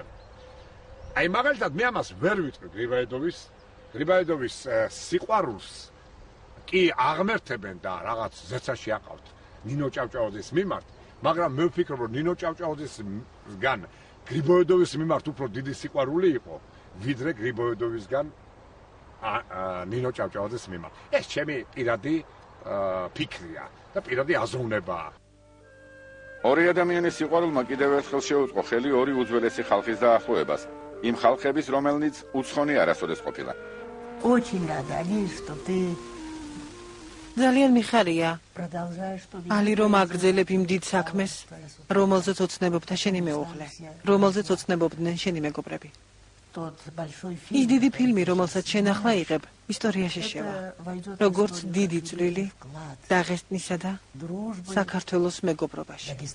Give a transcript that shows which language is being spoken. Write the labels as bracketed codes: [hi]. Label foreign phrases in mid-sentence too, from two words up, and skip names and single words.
[ka] აი მაგალითად მე ამას ვერ ვიტყვი გრიბაედოვის სიყვარულს კი აღმერთებენ და რაღაც ზეცაში აყავთ ნინო ჭავჭავაძის მიმართ, მაგრამ მე ვფიქრობ რომ ნინო ჭავჭავაძისგან გრიბაედოვის მიმართ უფრო დიდი სიყვარული იყო ვიდრე გრიბაედოვისგან ნინო ჭავჭავაძის მიმართ. ეს ჩემი პირადი ფიქრია და პირადი აზროვნებაა. ორი ადამიანის სიყვარულმა კიდევ ერთხელ შეუწყო ხელი ორი უძველესი ხალხის დაახლოებას, იმ ხალხების, რომელნიც უცხონი არასოდეს ყოფილა. [ru] Очень рада, Али, что ты [ka] ძალიან მიხარია. ალი რომ აგრძელებ იმ დიდ საქმეს, რომელზეც ოცნებობდა შენი მეუღლე, რომელზეც ოცნებობდნენ შენი მეგობრები. ის დიდი ფილმი, რომელსაც შენ ახლა იღებ, ისტორიაში შევა. როგორც დიდი წვლილი დაღესტნისა და საქართველოს მეგობრობაში.